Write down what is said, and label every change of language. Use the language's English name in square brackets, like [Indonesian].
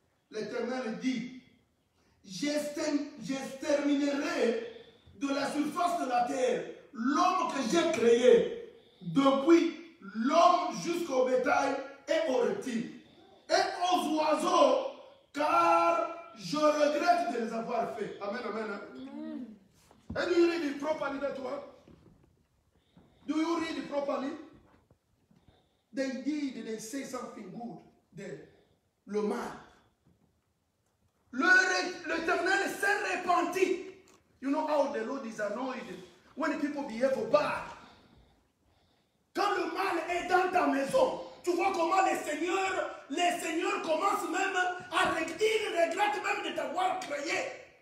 [French] L'Éternel dit, j'exterminerai de la surface de la terre l'homme que j'ai créé, depuis l'homme jusqu'au bétail et aux reptiles, et aux oiseaux, car je regrette de les avoir faits. Amen, amen. [English] And do you read it properly, that one? Do you read it properly? They say something good there. [French] Le mal. L'Éternel s'est repenti. [English] You know how the Lord is annoyed when people behave bad. [French] Quand le mal est dans ta maison, tu vois comment les seigneurs commencent même à regretter même de t'avoir créé.